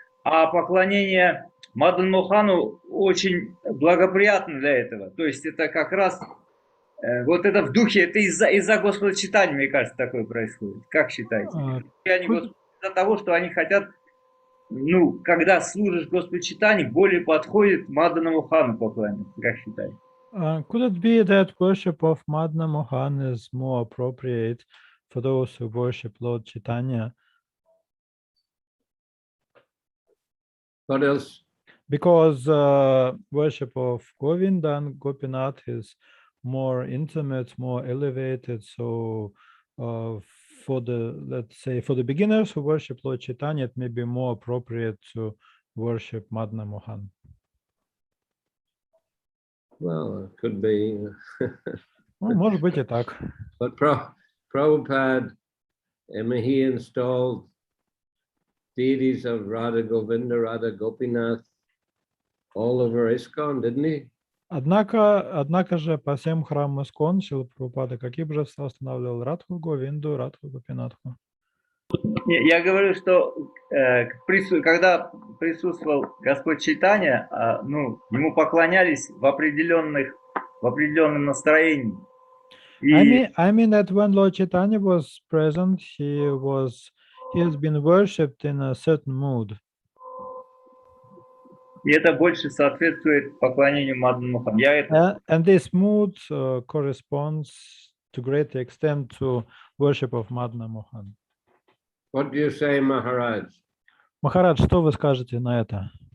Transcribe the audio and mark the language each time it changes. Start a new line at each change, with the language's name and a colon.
Russian: А поклонение Мадану Мохану очень благоприятно для этого. То есть это как раз вот это в духе, это из-за Господа Чайтаньи, мне кажется, такое происходит. Как считаете? Из-за того, что они хотят, ну, когда служишь Господу Чайтаньи, более подходит Мадану Мохану поклоняться. Как считаете?
English: Could it be that worship of Madana Mohan is more appropriate for those who worship Lord Chaitanya? What else? Because worship of Govinda and Gopinath is more intimate, more elevated. So for the, let's say, for the beginners who worship Lord Chaitanya, it may be more appropriate to worship Madana Mohan. Well, it could be.
Russian: Ну, может быть и так.
English: But Prabhupada, he installed deities of Radha Govinda, Radha Gopinath all over ISKCON, didn't he?
Russian: Однако же по всем храмам ИСККОН Шрила Прабхупада какие божества устанавливал? Радху Говинду, Радху Гопинатху. Я говорю, что когда присутствовал Господь Чайтанья, ну, ему поклонялись в определенном настроении.
English: I mean that when Lord Chaitanya was present, he has been worshipped in a certain mood.
Russian: И это больше соответствует поклонению Мадану Мохану.
English: And this mood corresponds to great extent to worship of Madana Mohan. What do you say, Maharaj?
Russian: Махарадж, что вы скажете на это?